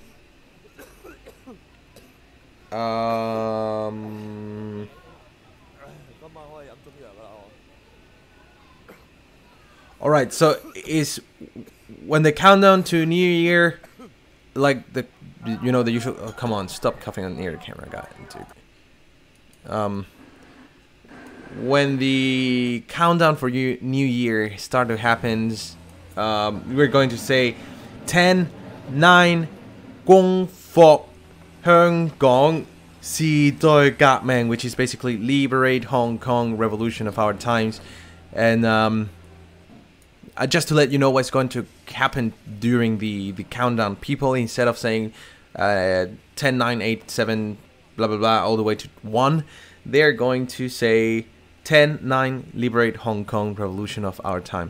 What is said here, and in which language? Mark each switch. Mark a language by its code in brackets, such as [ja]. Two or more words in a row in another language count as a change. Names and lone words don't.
[en] Alright, so is when the countdown to New Year, like the, you know, the usual, oh, come on, stop coughing near the camera, guy, dude. When the countdown for New Year start to happen, we're going to say 10, 9, [yue] 光復香港時代革命, [en] which is basically liberate Hong Kong, revolution of our times. And just to let you know what's going to happen during the countdown, people, instead of saying 10, 9, 8, 7, blah, blah, blah, all the way to 1, they're going to say 10, 9, liberate Hong Kong, revolution of our time.